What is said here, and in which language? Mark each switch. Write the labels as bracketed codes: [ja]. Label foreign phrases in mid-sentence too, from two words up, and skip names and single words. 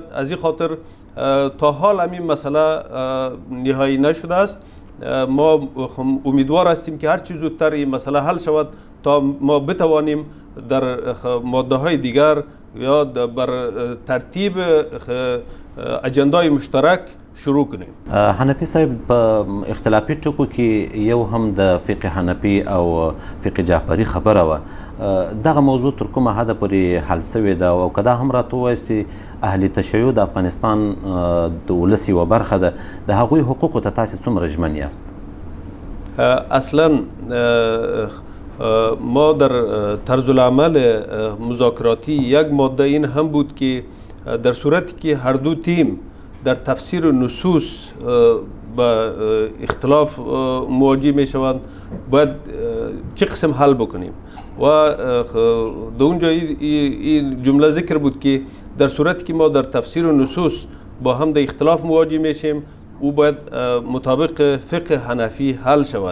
[fa] از این خاطر تا حال همین مسئله نهایی نشده است. ما امیدوار هستیم که هر چیز زودتر این مسئله حل شود تا ما بتوانیم در ماده های دیگر یا بر ترتیب اجندای مشترک شروع کنیم. [ps] حنفي صاحب په اختلافي ټکو کې یو هم د فقه حنفي او فقه جعفري خبره وه. دغه موضوع تر کومه حده پورې حل سوې ده او که دا هم راته ووایاست چې اهل تشیع د افغانستان د ولس یوه برخه ده، د هغوی حقوقو ته تاسې څومره ژمن یاست؟ [fa] اصلا ما در طرز العمل مذاکراتی یک ماده این هم بود که در صورتی که هر دو تیم در تفسیر نصوص با اختلاف مواجه می شوند باید چه قسم حل بکنیم و در اونجا این جمله ذکر بود که در صورتی که ما در تفسیر نصوص با هم در اختلاف مواجه میشیم او باید مطابق فقه حنفی حل شود.